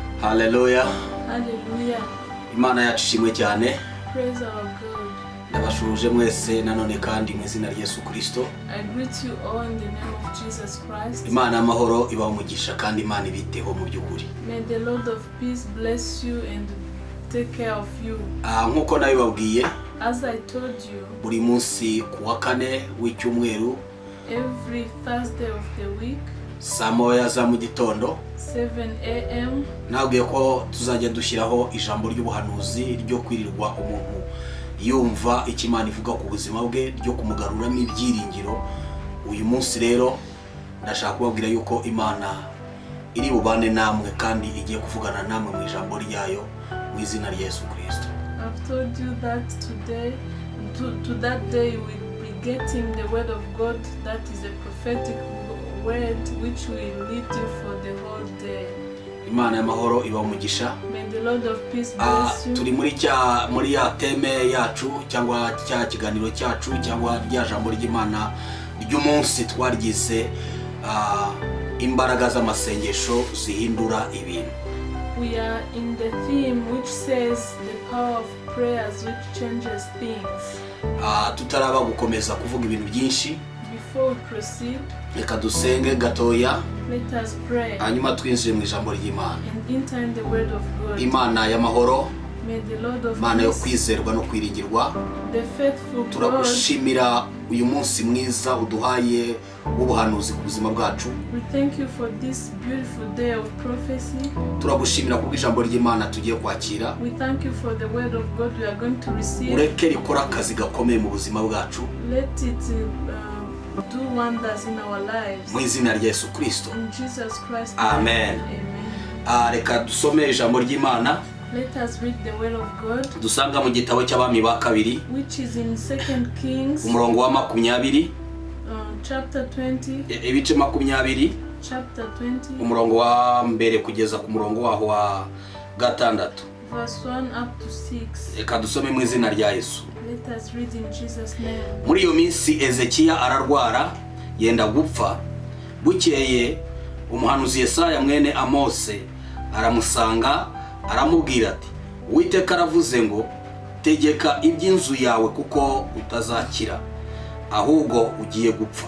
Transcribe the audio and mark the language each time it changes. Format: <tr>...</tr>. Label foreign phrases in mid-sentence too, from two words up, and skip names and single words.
<rw>Hallelujah. Hallelujah. Imana yacu ishimwe cyane.</rw> <en>Praise our God.</en> <rw>Ndabashuje mwese nanone kandi mu izina rya Yesu Kristo.</rw> <en>I greet you all in the name of Jesus Christ.</en> <rw>Imana amahoro ibaho umugisha kandi Imana ibiteho mu by'ukuri.</rw> <en>May the Lord of peace bless you and take care of you.</en> <rw>Nkuko nabibabwiye,</rw> <en>As I told you,</en> <rw>buri munsi ku wa kane w'icyumweru,</rw> <en>every Thursday of the week,</en> <rw>saa moya za mu gitondo,</rw> <en>7 a.m.</en> <rw>nabwiye ko tuzajya dushyiraho ijambo ry'ubuhanuzi ryo kwirirwa umuntu yumva icyo Imana ivuga ku buzima bwe, ryo kumugaruramo ibyiringiro. Uyu munsi rero ndashaka kubabwira yuko Imana iri bubane namwe kandi igiye kuvugana namwe mu ijambo ryayo mu izina rya Yesu Kristo.</rw> <en>I've told you that today, to that day, you will be getting the word of God that is a prophetic word which will lead you for the whole day.</en> <rw>Imana y'amahoro ibaho umugisha.</rw> <en>May the Lord of peace bless you.</en> <rw>Turi muri ya teme yacu cyangwa cya kiganiro cyacu cyangwa rya jambo ry'Imana ry'umunsi twaryise imbaraga z'amasengesho zihindura ibintu.</rw> <en>We are in the theme which says the power of prayers which changes things.</en> <rw>Tutaraba gukomeza kuvuga ibintu byinshi,</rw> <en>Before we proceed,</en> <rw>reka dusenge gatoya,</rw> <en>let us pray</en> <rw>hanyuma twinjire mu ijambo ry'Imana.</rw> <en>and enter in the word of God.</en> <rw>Imana y'amahoro,</rw> <en>May the Lord of</en> <rw>Imana yo</rw> <en>peace,</en> <rw>kwizerwa no kwiringirwa,</rw> <en>the faithful God,</en> <rw>turagushimira uyu munsi mwiza uduhaye w'ubuhanuzi ku buzima bwacu.</rw> <en>we thank you for this beautiful day of prophecy.</en> <rw>Turagushimira kubwo ijambo ry'Imana tugiye kwakira.</rw> <en>We thank you for the word of God we are going to receive.</en> <rw>Ureke rikora akazi gakomeye mu buzima bwacu</rw> <en>Let it do wonders in our lives.</en> <rw>mu izina rya Yesu Kristo.</rw> <en>In Jesus Christ.</en> <rw>Amen.</rw> <en>Amen.</en> <rw>Reka dusome ijambo ry'Imana</rw> <en>Let us read the word of God,</en> <rw>dusanga mu gitabo cy'Abami ba kabiri,</rw> <en>which is in 2 Kings,</en> <rw>umurongo wa 20,</rw> <en>chapter 20,</en> <rw>ibice 20,</rw> <en>chapter 20,</en> <rw>umurongo wa mbere kugeza ku murongo waho wa gatandatu.</rw> <en>verse 1 up to 6.</en> <rw>Reka dusome mu izina rya Yesu.</rw> <en>Let us read in Jesus' name.</en> <rw>Muri iyo minsi Ezekiya ararwara yenda gupfa. Bukeye umuhanuzi Yesaya mwene Amose aramusanga, aramubwira ati, Uwiteka aravuze ngo, tegeka iby'inzu yawe kuko utazakira, ahubwo ugiye gupfa.</rw>